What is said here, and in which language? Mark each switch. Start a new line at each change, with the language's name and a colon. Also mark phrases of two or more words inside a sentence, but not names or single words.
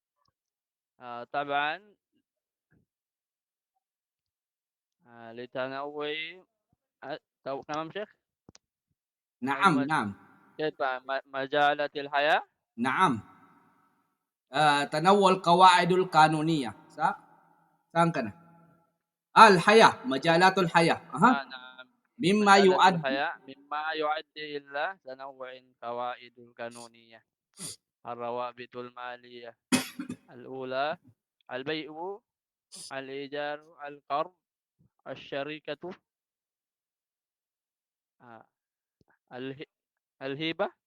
Arabic: طبعا لتنوع تمام شيخ. نعم، نعم، كيف مجالات الحياة. نعم. تنوع القواعد القانونية.
Filipino: saan ka na?
Arabic: الحياة، مجالات الحياة. نعم. مما مجالات يؤدي. الحياة مما يؤدي إلى تنوع القواعد القانونية. الروابط المالية الأولى: البيع، الإيجار، القرض، الشركة، آه، اله- الهبة،